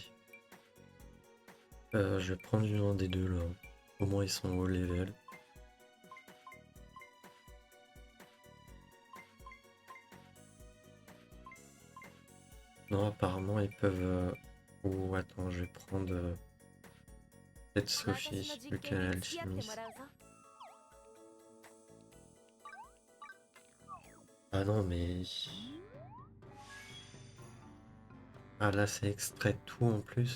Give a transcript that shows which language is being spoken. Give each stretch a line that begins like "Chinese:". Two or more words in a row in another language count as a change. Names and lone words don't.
French: Je vais prendre un des deux là. Au moins ils sont au level. Non, apparemment, ils peuvent... Oh, attends, je vais prendre peut-être
Japanese: 私の
French: Sophie,
Japanese: 実
French: vu
Japanese: 験
French: qu'elle est
Japanese: に付き合っても
French: alchimiste.
Japanese: らうぞ
French: Ah non, mais... Ah là, c'est extrait de tout en plus.